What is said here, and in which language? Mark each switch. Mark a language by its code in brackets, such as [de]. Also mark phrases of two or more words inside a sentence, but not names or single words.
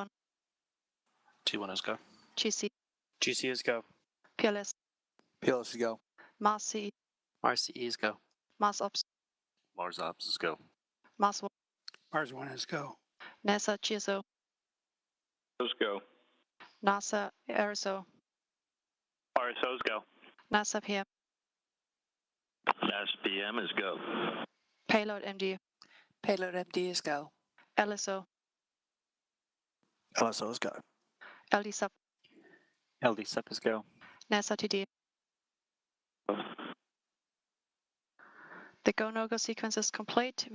[en] T1 is go. GC. GC is go. PLS. PLS is go. Mars CE. Mars CE is go. Mars Ops. Mars Ops is go. Mars 1. Mars 1 is go. NASA GSO. Those go. NASA RSO. RSOs go. NASA PM. SPM is go. Payload MD. Payload MD is go. LSO. LSO is go. LD Sub. LD sub is go. NASA TD. The Go No-Go sequence is complete.